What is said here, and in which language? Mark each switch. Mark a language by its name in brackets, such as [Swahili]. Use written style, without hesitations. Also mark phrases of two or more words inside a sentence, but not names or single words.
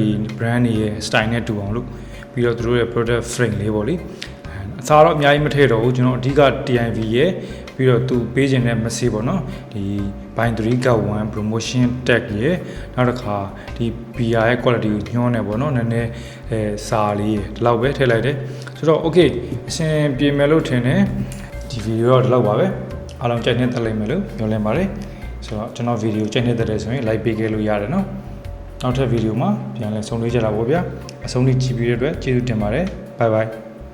[Burmese] brand တွေရဲ့ style နဲ့တူအောင်လို့ပြီးတော့သူတို့ရဲ့ [English] product frame [Burmese] လေးပေါ့လေအစားတော့အများကြီးမထည့်တော့ဘူးကျွန်တော်အဓိက TIV ရဲ့ ပြီးတော့သူပေးခြင်းတဲ့ message ပေါ့နော်ဒီ [English] binary cut 1 promotion tag [Burmese] ရဲ့နောက်တစ်ခါဒီ BR ရဲ့ quality ကိုညွှန်းနေပေါ့နော်နည်းနည်းစာလေးဒီလောက်ပဲထည့်လိုက်တယ်ဆိုတော့ okay အဆင်ပြေမယ်လို့ထင်တယ်ဒီ video တော့ဒီလောက်ပါပဲအားလုံးကြိုက်နေတက်လိုက်မယ်လို့ပြောလင်းပါတယ်ဆိုတော့ကျွန်တော် video ကြိုက်နေတက်တယ်ဆိုရင် like ပေးခဲ့လို့ရတယ်နော်နောက်ထပ် video မှာပြန်လည်ဆုံတွေ့ကြတာပေါ့ဗျာအဆုံးထိကြည့်ပြီးတဲ့အတွက်ကျေးဇူးတင်ပါတယ် [English] bye bye